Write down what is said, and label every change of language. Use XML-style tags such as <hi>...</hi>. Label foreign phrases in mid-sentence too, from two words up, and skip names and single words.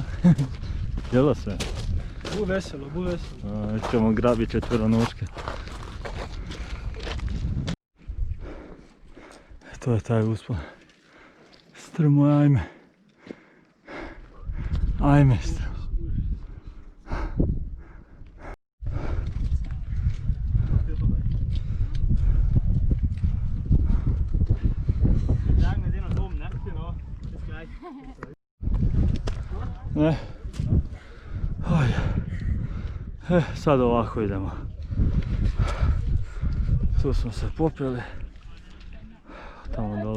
<hr>Jelo sve? Bu veselo, bu veselo. Ćemo grabiti četveronoške. To je taj uspon. Strmo, ajme. Ajme strmo.</hr> <de>Sagen wir sehen uns oben, ne? Genau. Bis gleich.</de> <hr>Ne. Sad ovako idemo. Tu smo se popili. Tamo dole.</hr>